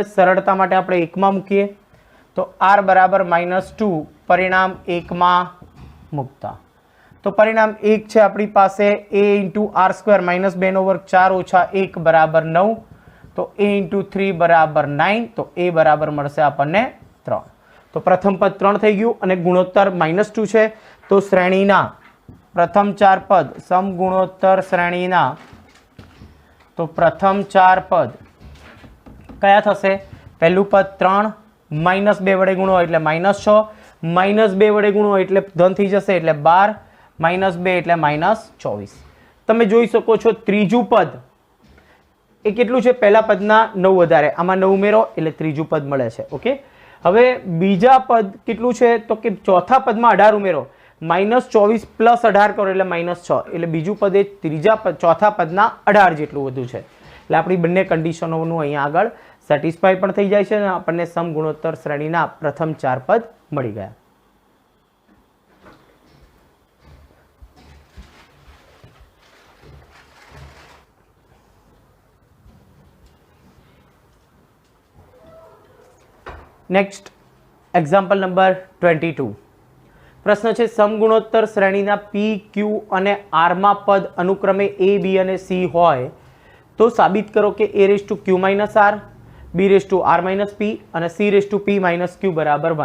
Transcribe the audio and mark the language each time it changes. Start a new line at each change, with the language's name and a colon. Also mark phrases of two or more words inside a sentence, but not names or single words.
Gujarati: સરળતા માટે આપણે 1 માં મૂકીએ તો R બરાબર -2 પરિણામ 1 માં મૂકતા તો પરિણામ 1 છે આપણી પાસે A × R² - 2/4 - 1 બરાબર 9. તો A × 3 બરાબર 9. તો A બરાબર મળશે આપણને 3. તો પ્રથમ પદ 3 થઈ ગયું અને ગુણોત્તર -2 છે. તો શ્રેણીના પ્રથમ 4 પદ સમગુણોત્તર શ્રેણીના તો પ્રથમ 4 પદ કયા થશે પહેલું પદ 3 -2 વડે ગુણો એટલે -6 -2 વડે ગુણો એટલે ધન થી જશે એટલે 12 -2 એટલે -24 તમે જોઈ શકો છો ત્રીજું પદ એ કેટલું છે પહેલા પદના 9 વધારે આમાં 9 ઉમેરો એટલે ત્રીજું પદ મળે છે ઓકે હવે બીજા પદ કેટલું છે તો કે ચોથા પદમાં 18 ઉમેરો -24 + 18 કરો એટલે -6 એટલે બીજું પદ એ ત્રીજા પદ ચોથા પદના 18 जेटલું વધુ છે એટલે આપણી બંને કન્ડિશનોનું અહીંયા આગળ સેટિસ્ફાઈ પણ થઈ જાય છે અને આપણને સમગુણોત્તર શ્રેણીના પ્રથમ 4 પદ મળી ગયા.
English: next example number 22
Hindi: प्रश्न है
Gujarati: સમગુણોત્તર શ્રેણીના
Hindi: पी क्यू और आर में पद अनुक्रमे ए बी और सी
Gujarati: હોય તો
Hindi: साबित करो कि
English: a raise to q minus r b raise to r minus p
Hindi: और
English: c raise to p minus q
Hindi: बराबर 1.